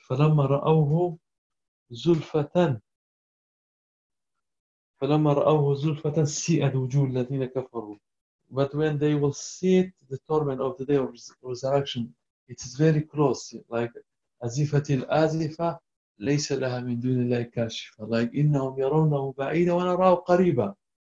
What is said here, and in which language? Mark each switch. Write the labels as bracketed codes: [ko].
[ar] فلما رأوه زلفة سيئت وجوه الذين كفروا. [en] But when they will see it, the torment of the day of resurrection, it is very close, like [ar] أزفة الآزفة ليس لها من دون الله كاشفة. Like إنهم يرونه بعيدا ونراه قريبا.